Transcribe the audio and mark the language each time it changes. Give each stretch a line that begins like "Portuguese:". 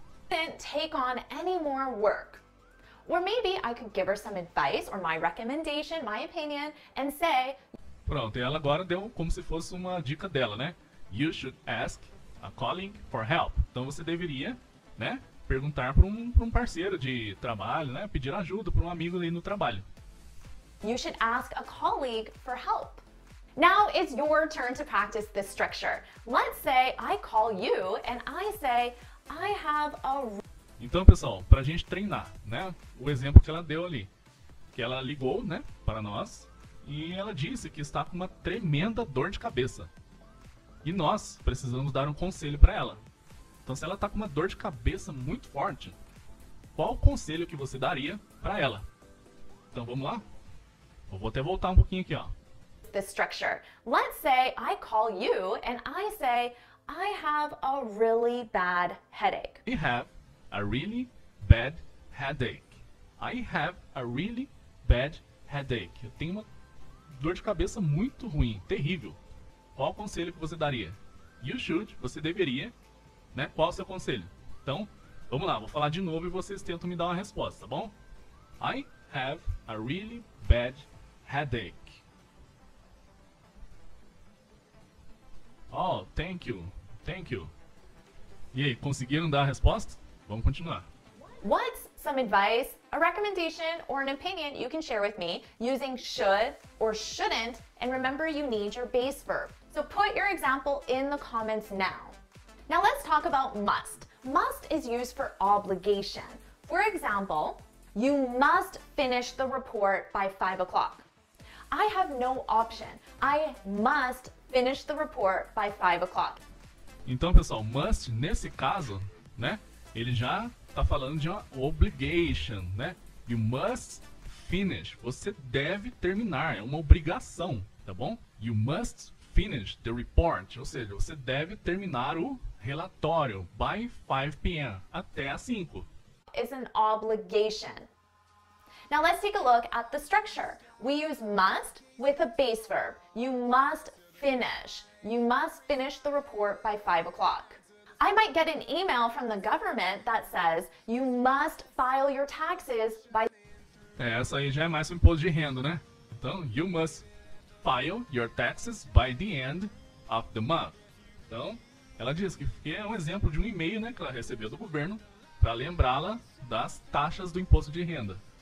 English: Shouldn't take on any more work. Or maybe I could give her some advice or my recommendation, my opinion, and say.
Portuguese: Pronto, e ela agora deu como se fosse uma dica dela, né?
English: You should ask a colleague for help.
Portuguese: Então você deveria, né, perguntar para um parceiro de trabalho, né, pedir ajuda para um amigo ali no trabalho.
English: You should ask a colleague for help. Now it's your turn to practice this structure. Let's say I call you and I say I have a.
Portuguese: Então, pessoal, para a gente treinar, né, o exemplo que ela deu ali, que ela ligou, né, para nós e ela disse que está com uma tremenda dor de cabeça. E nós precisamos dar um conselho para ela. Então, se ela está com uma dor de cabeça muito forte, qual o conselho que você daria para ela? Então, vamos lá? Eu vou até voltar um pouquinho aqui, ó.
English: This structure. Let's say I call you and I say I have a really bad headache. I have a really bad headache. I have a really bad headache.
Portuguese: Eu tenho uma dor de cabeça muito ruim, terrível. Qual o conselho que você daria?
English: You should,
Portuguese: você deveria, né? Qual o seu conselho? Então, vamos lá, vou falar de novo e vocês tentam me dar uma resposta, tá bom?
English: I have a really bad headache. Oh, thank you, thank you.
Portuguese: E aí, conseguiram dar a resposta? Vamos continuar.
English: What's some advice, a recommendation, or an opinion you can share with me using should or shouldn't, and remember you need your base verb. So put your example in the comments now. Now let's talk about must. Must is used for obligation. For example, you must finish the report by 5 o'clock. I have no option. I must finish the report by 5 o'clock.
Portuguese: Então, pessoal, must, nesse caso, né, ele já está falando de uma obligation, né?
English: You must finish.
Portuguese: Você deve terminar, é uma obrigação, tá bom?
English: You must finish the report,
Portuguese: ou seja, você deve terminar o relatório
English: by 5 p.m.
Portuguese: até às 5.
English: Is an obligation. Now let's take a look at the structure. We use must with a base verb. You must finish. You must finish the report by 5 o'clock. I might get an email from the government that says you must file your taxes by...
Portuguese: Essa aí já é mais um imposto de renda, né?
English: Então, you must file your taxes by the end of the month.
Portuguese: Então, ela diz que é um exemplo de um e-mail, né, que ela recebeu do governo para lembrá-la das taxas do imposto de renda.